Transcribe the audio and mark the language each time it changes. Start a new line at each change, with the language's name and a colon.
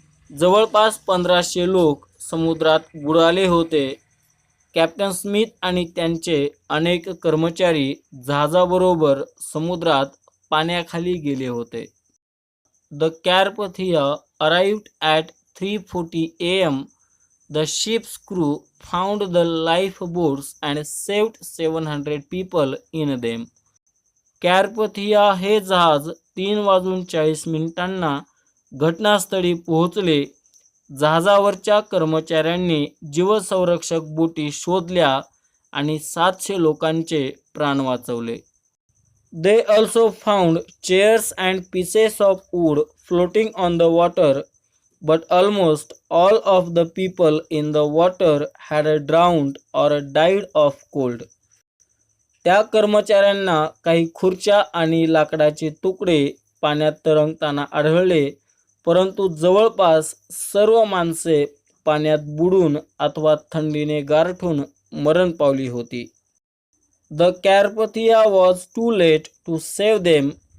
Marathi: जवळपास 1500 लोक समुद्रात बुडाले होते. कॅप्टन स्मिथ आणि त्यांचे अनेक कर्मचारी जहाजाबरोबर समुद्रात पाण्याखाली गेले होते.
English: The Carpathia arrived at 3:40 a.m. The ship's crew found the lifeboats and saved 700 people in them.
Marathi: कॅरपथिया हे जहाज 3:40 घटनास्थळी पोहोचले. जहाजावरच्या कर्मचाऱ्यांनी जीवसंरक्षक बोटी शोधल्या आणि 700 लोकांचे प्राण वाचवले.
English: They also found chairs and pieces of wood floating on the water, but almost all of the people in the water had drowned or died of cold.
Marathi: त्या कर्मचाऱ्यांना काही खुर्च्या आणि लाकडाचे तुकडे पाण्यात तरंगताना आढळले, परंतु जवळपास सर्व माणसे पाण्यात बुडून अथवा थंडीने गारठून मरण पावली होती.
English: The Carpathia was too late to save them.